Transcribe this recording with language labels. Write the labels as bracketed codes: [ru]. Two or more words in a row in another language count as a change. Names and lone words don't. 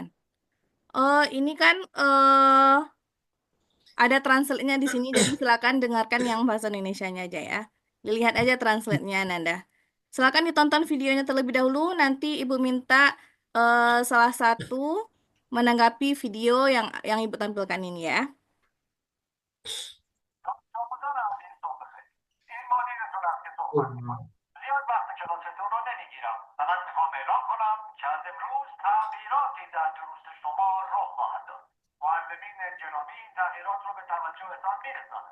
[id] Ini kan ada translate-nya di sini, jadi silakan dengarkan yang bahasa Indonesianya aja ya. Dilihat aja translate-nya, Ananda. Silakan ditonton videonya terlebih dahulu, nanti Ibu minta salah satu menanggapi video yang Ibu tampilkan ini ya. [fa] زیاد وقت کلاستون رو نمیگیرم. فقط میخوام اعلام کنم که از امروز تغییراتی در دروس شما رخ خواهد داد. معلمین گرامی این تغییرات رو به توجهتان میرسانند.